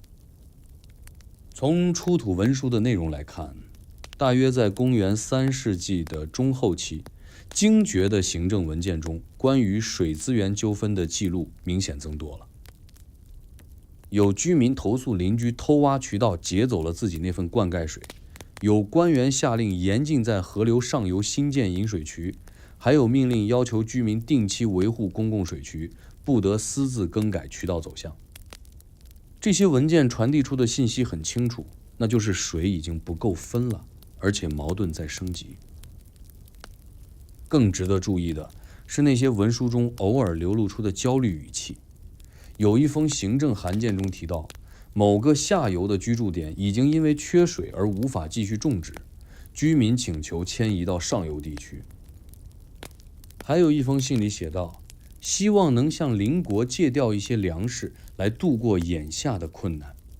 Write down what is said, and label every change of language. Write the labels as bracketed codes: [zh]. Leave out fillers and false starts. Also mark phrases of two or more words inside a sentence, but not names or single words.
[zh] 從出土文書的內容來看，大約在公元3世紀的中後期，精絕的行政文件中關於水資源糾紛的記錄明顯增多了。有居民投訴鄰居偷挖渠道截走了自己那份灌溉水，有官員下令嚴禁在河流上游新建引水渠，還有命令要求居民定期維護公共水渠，不得私自更改渠道走向。這些文件傳遞出的信息很清楚，那就是水已經不夠分了，而且矛盾在升級。更值得注意的是那些文書中偶爾流露出的焦慮語氣。有一封行政函件中提到，某個下游的居住點已經因為缺水而無法繼續種植，居民請求遷移到上游地區。還有一封信裡寫道，希望能向鄰國借調一些糧食來度過眼下的困難。